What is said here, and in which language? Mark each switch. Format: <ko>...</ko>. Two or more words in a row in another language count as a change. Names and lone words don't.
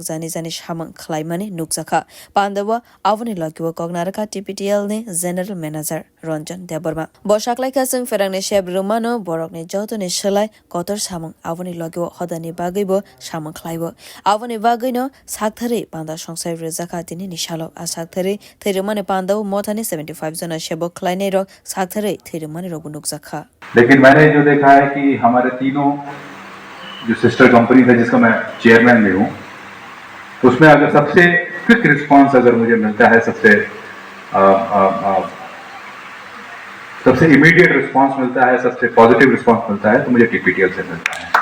<trp>jani shamang khlaimani nukjaka pandawa avani lagiwa kognaraka TPTL ni</trp> <en>General Manager</en> <trp>Ranjan Debarma bosaklai kasing ferangni sheb romano borokni joto ni salai kotor samang avani lagiwa hodani bagaibo shamang khlaibo avani bagaino sakthare panda songsai Zaka tini nishalo asaktare therimane pandau mothani 75 जना शेबो क्लाइने रो साथरे therimane रो बुनुक जखा</trp> <hi>लेकिन मैंने जो देखा है कि हमारे तीनों जो</hi> <en>sister company</en> <hi>है जिसका मैं चेयरमैन भी हूँ उसमें अगर सबसे</hi> <en>quick response</en> <hi>अगर मुझे मिलता है सबसे</hi> <en>immediate response</en> <hi>मिलता है सबसे</hi> <en>positive response</en> <hi>मिलता है तो मुझे टीपीटीएल से मिलता है</hi>